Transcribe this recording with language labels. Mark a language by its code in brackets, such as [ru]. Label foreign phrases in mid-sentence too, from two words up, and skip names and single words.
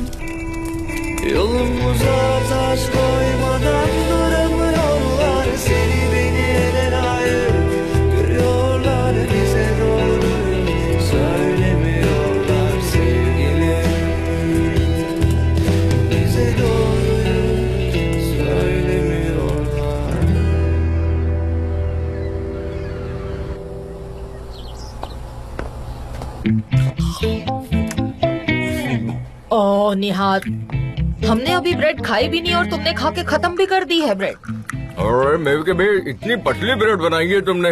[tr] Yolumuza taş koymadan duramıyorlar. Seni beni ele layık görüyorlar. Bize doğruyu söylemiyorlar sevgilim. Bize doğruyu söylemiyorlar. [hi] ओह निहार, हमने अभी ब्रेड खाई भी नहीं और तुमने खा के खत्म भी कर दी है ब्रेड। और मेरे के भाई इतनी पतली ब्रेड बनाई है तुमने।